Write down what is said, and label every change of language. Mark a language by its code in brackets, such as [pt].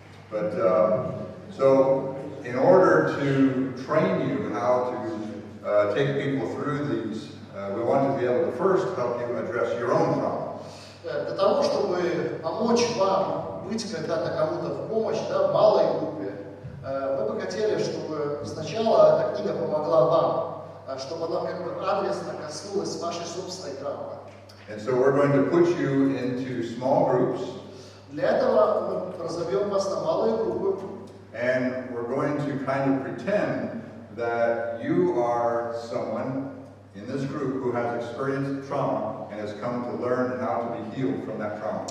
[en] But so, in order to train you how to take people through these, we want to be able to first help you address your own trauma. [ru] Для того, чтобы помочь вам быть когда-то кому-то в помощь, да, в малой группе, мы бы хотели, чтобы сначала эта книга помогла вам, чтобы она как бы адресно коснулась вашей собственной травмы. [en] And so we're going to put you into small groups. [ru] Для этого мы разобьем вас на малые группы. [en] And we're going to kind of pretend that you are someone in this group who has experienced trauma and has come to learn how to be healed from that trauma.